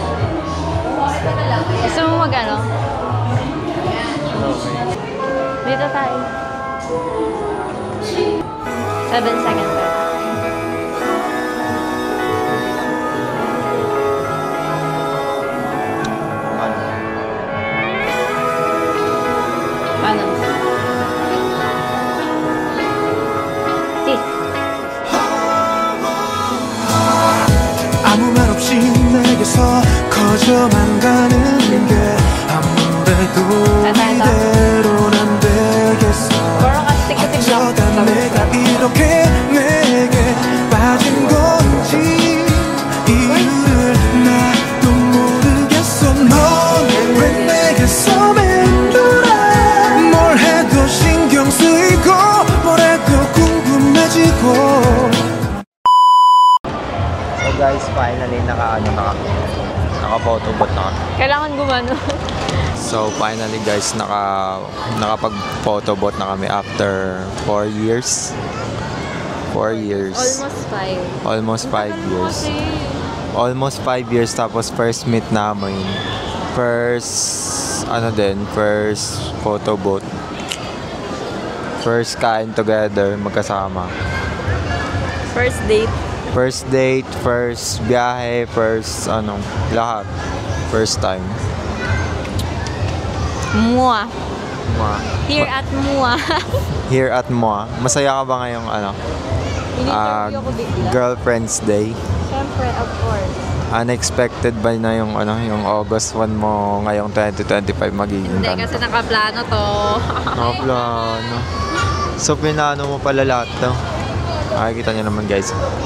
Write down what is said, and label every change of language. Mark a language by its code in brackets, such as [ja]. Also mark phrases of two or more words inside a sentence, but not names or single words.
[tl] Gusto mo mag-ano? Dito tayo. [en] 7 seconds. [tl] Paano? [ko] 아무 말 없이 내게서 커져만 가는 게 아무래도 이대로는 안 되겠어 [tl] Parang kasi [ko] 어쩌다 내가 이렇게 내게 빠진 건지 이유를 나도 모르겠어 넌 왜 내게서 맴돌아 뭘 해도 신경 쓰이고 뭘 해도 궁금해지고 [en] So guys, finally [tl] naka-photobot na kami. Kailangan gumano. [en] So finally guys, [tl] nakapag-photobot na kami [en] after 4 years. 4 years. Almost 5. Almost 5 years. Almost 5 years tapos first meet namin. First photobot. [tl] First kain together, magkasama. [en] First date. First date, first biyahe, first lahat. First time. Mua. Ma. Here at Mua. Here at Moa. [tl] Masaya ka ba ngayong Ini-interview ako bigla. [en] Girlfriend's Day? [tl] Siyempre, [en] of course. [tl] Unexpected ba na yung August 1 mo ngayong 2025 magiging Hindi, ganito? kasi nakaplano to. Nakaplano. So, pinano mo pala lahat to. Makikita nyo naman guys.